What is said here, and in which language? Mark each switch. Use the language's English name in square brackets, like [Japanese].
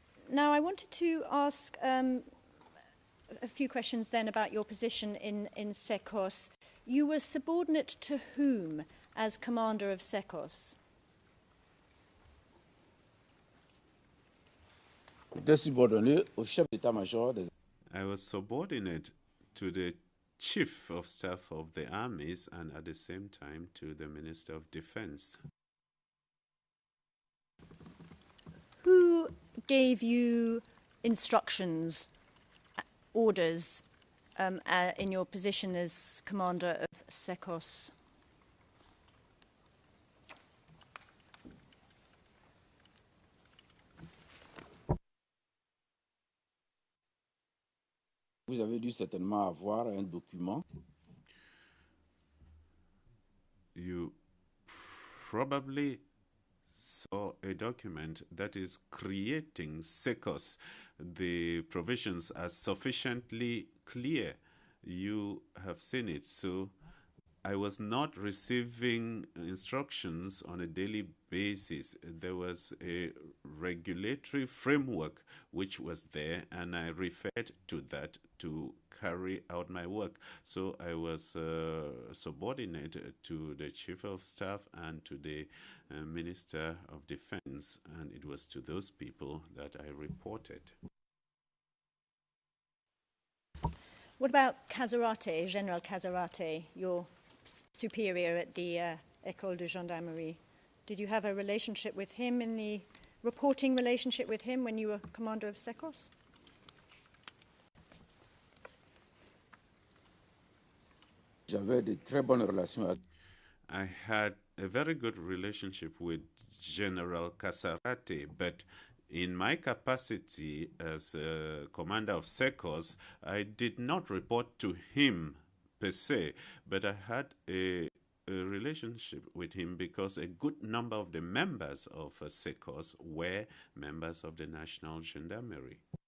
[English] Now, I wanted to ask a few questions then about your position in SECOS. You were subordinate to whom as commander of SECOS? [French] J'étais subordonné au chef d'état-major des... [English] I was subordinate to the Chief of Staff of the Armies and at the same time to the Minister of Defense. Who gave you instructions, orders, in your position as commander of SECOS? [French] Vous avez dû certainement avoir un document. [English] You probably saw a document that is creating SECOS. The provisions are sufficiently clear. You have seen it. So I was not receiving instructions on a daily basis. There was a regulatory framework which was there, and I referred to that to carry out my work. So I was subordinate to the Chief of Staff and to the Minister of Defense, and it was to those people that I reported. What about Cazarate, General Cazarate, your superior at the École de Gendarmerie? Did you have a relationship with him, in the reporting relationship with him when you were commander of SECOS? [French] J'avais de très bonnes relations avec... [English] I had a very good relationship with General Cazarate, but in my capacity as commander of SECOS, I did not report to him per se, but I had a relationship with him because a good number of the members of SECOS were members of the National Gendarmerie.